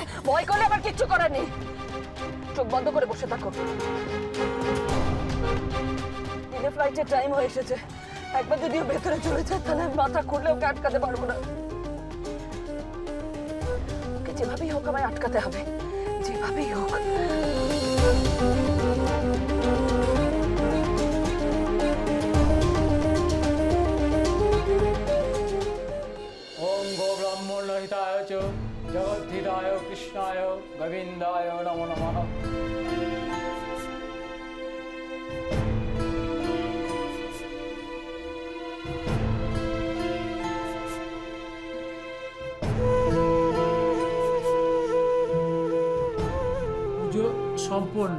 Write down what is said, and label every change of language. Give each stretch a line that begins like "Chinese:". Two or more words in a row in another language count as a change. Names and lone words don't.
Bangla: ভয় করলে আবার কিচ্ছু করার নেই, চোখ বন্ধ করে বসে থাকো। দিনে ফ্লাইটের টাইম হয়ে এসেছে, একবার যদিও ভেতরে চলে যায় তাহলে আমি মাথা খুললে ওকে আটকাতে পারবো না। ওকে যেভাবেই হোক আমায় আটকাতে হবে, যেভাবেই হোক।
Sanskrit: ओम गो ब्राह्मण हिताय च जगद्धिताय कृष्णाय गोविंदाय नमो नमः।
Bangla: পুজো সম্পূর্ণ।